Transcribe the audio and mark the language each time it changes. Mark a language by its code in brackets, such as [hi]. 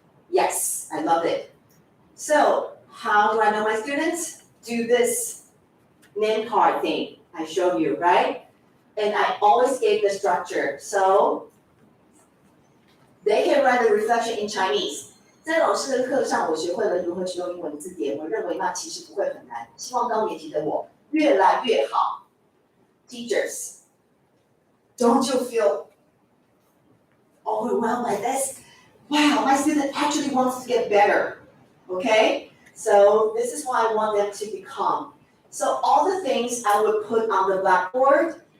[en] Yes, I love it. So how do I know my students? Do this name card thing I showed you, right? And I always gave the structure. So they can write the reflection in Chinese. [zh] 在老师的课上，我学会了如何使用英文字典。我认为那其实不会很难。希望高年级的我越来越好。 [en] Teachers, don't you feel overwhelmed by this? Wow, my student actually wants to get better. Okay? So this is why I want them to become. So all the things I would put on the blackboard.